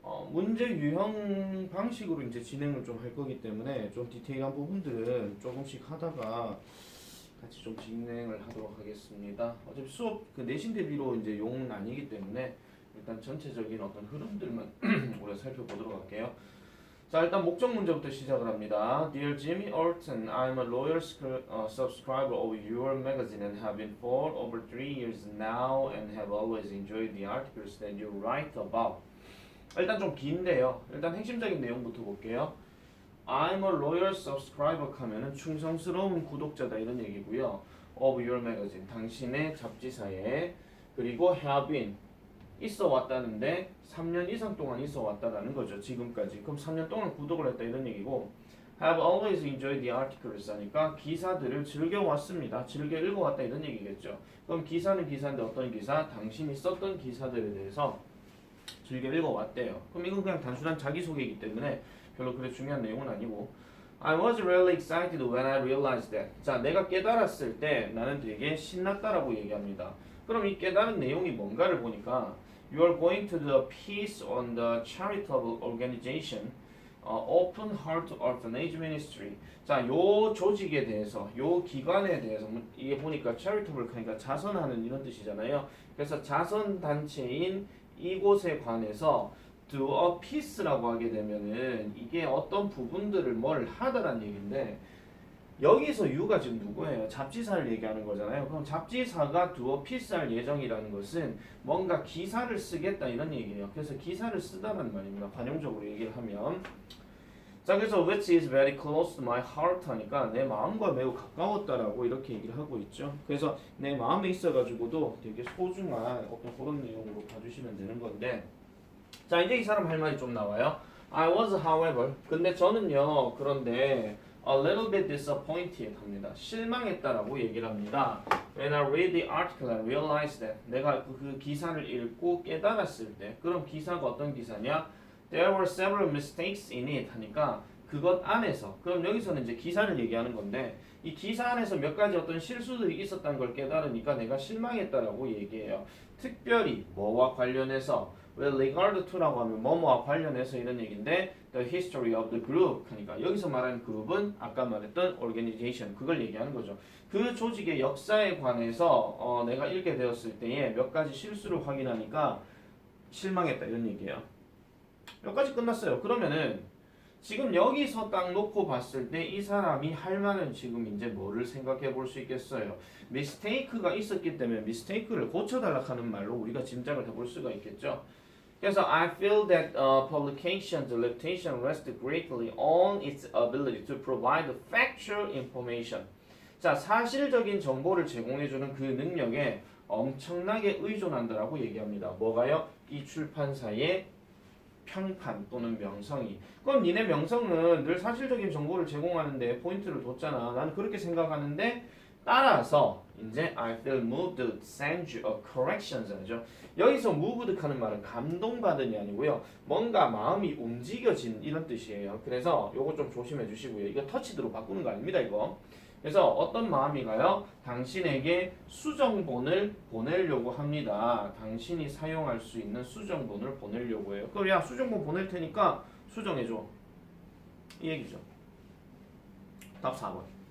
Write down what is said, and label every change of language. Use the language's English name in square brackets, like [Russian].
[Korean] 문제 유형 방식으로 이제 진행을 좀 할 거기 때문에 좀 디테일한 부분들은 조금씩 하다가 같이 좀 진행을 하도록 하겠습니다. 어차피 수업 그 내신 대비로 이제 용은 아니기 때문에 일단 전체적인 어떤 흐름들만 우리가 살펴보도록 할게요. 자, 일단 목적 문제부터 시작을 합니다. [English] Dear Jimmy Orton, I'm a loyal subscriber of your magazine and have been for over 3 years now and have always enjoyed the articles that you write about. [Korean] 일단 좀 긴데요. 일단 핵심적인 내용부터 볼게요. [English] I'm a loyal subscriber [Korean] 하면은 충성스러운 구독자다 이런 얘기고요. [English] Of your magazine, [Korean] 당신의 잡지사에. 그리고 [English] have been, [Korean] 있어 왔다는데 3년 이상 동안 있어 왔다라는 거죠. 지금까지. 그럼 3년 동안 구독을 했다 이런 얘기고, [English] have always enjoyed the articles [Korean] 하니까 기사들을 즐겨왔습니다. 즐겨 읽어왔다 이런 얘기겠죠. 그럼 기사는 기사인데 어떤 기사? 당신이 썼던 기사들에 대해서 즐겨 읽어왔대요. 그럼 이건 그냥 단순한 자기소개이기 때문에 별로 그렇게 중요한 내용은 아니고, [English] I was really excited when I realized that. [Korean] 자, 내가 깨달았을 때 나는 되게 신났다라고 얘기합니다. 그럼 이 깨달은 내용이 뭔가를 보니까 [English] You are going to do a piece on the charitable organization, Open Heart Orphanage Ministry. [Korean] 자, 요 조직에 대해서, 요 기관에 대해서 이게 보니까 charitable 그러니까 자선하는 이런 뜻이잖아요. 그래서 자선 단체인 이곳에 관해서 [English] do a piece [Korean] 라고 하게 되면은 이게 어떤 부분들을 뭘 하다란 얘기인데, 여기서 유가 지금 누구예요? 잡지사를 얘기하는 거잖아요. 그럼 잡지사가 [English] do a piece [Korean] 할 예정이라는 것은 뭔가 기사를 쓰겠다 이런 얘기예요. 그래서 기사를 쓰다는 말입니다. 관용적으로 얘기를 하면. 자, 그래서 [English] which is very close to my heart [Korean] 하니까 내 마음과 매우 가까웠다라고 이렇게 얘기를 하고 있죠. 그래서 내 마음에 있어가지고도 되게 소중한 어떤 그런 내용으로 봐주시면 되는 건데, 자, 이제 이 사람 할 말이 좀 나와요. [English] I was, however, [Korean] 근데 저는요, 그런데 [English] a little bit disappointed [Korean] 합니다. 실망했다라고 얘기를 합니다. [English] When I read the article, I realized that [Korean] 내가 그 기사를 읽고 깨달았을 때, 그럼 기사가 어떤 기사냐? [English] There were several mistakes in it [Korean] 하니까 그것 안에서, 그럼 여기서는 이제 기사를 얘기하는 건데 이 기사 안에서 몇 가지 어떤 실수들이 있었다는 걸 깨달으니까 내가 실망했다라고 얘기해요. 특별히 뭐와 관련해서 [English] with regard to [Korean] 라고 하면 뭐뭐와 관련해서 이런 얘기인데 [English] the history of the group [Korean] 하니까 여기서 말하는 그룹은 아까 말했던 organization 그걸 얘기하는 거죠. 그 조직의 역사에 관해서 내가 읽게 되었을 때에 몇 가지 실수를 확인하니까 실망했다 이런 얘기예요. 여기까지 끝났어요. 그러면은 지금 여기서 딱 놓고 봤을 때 이 사람이 할 말은 지금 이제 뭐를 생각해 볼 수 있겠어요? 미스테이크가 있었기 때문에 미스테이크를 고쳐달라 하는 말로 우리가 짐작을 해볼 수가 있겠죠. [English] 그래서 I feel that publication's reputation rests greatly on its ability to provide factual information. [Korean] 자, 사실적인 정보를 제공해주는 그 능력에 엄청나게 의존한다라고 얘기합니다. 뭐가요? 이 출판사의 평판 또는 명성이. 그럼 니네 명성은 늘 사실적인 정보를 제공하는데 포인트를 뒀잖아. 나는 그렇게 생각하는데 따라서 이제 [English] I feel moved to send you a corrections [Korean] 하죠. 여기서 moved 하는 말은 감동받은이 아니고요. 뭔가 마음이 움직여진 이런 뜻이에요. 그래서 요거 좀 조심해 주시고요. 이거 터치드로 바꾸는 거 아닙니다, 이거. 그래서 어떤 마음이가요? 당신에게 수정본을 보내려고 합니다. 당신이 사용할 수 있는 수정본을 보내려고 해요. 그럼 야, 수정본 보낼 테니까 수정해줘. 이 얘기죠. 답 4번.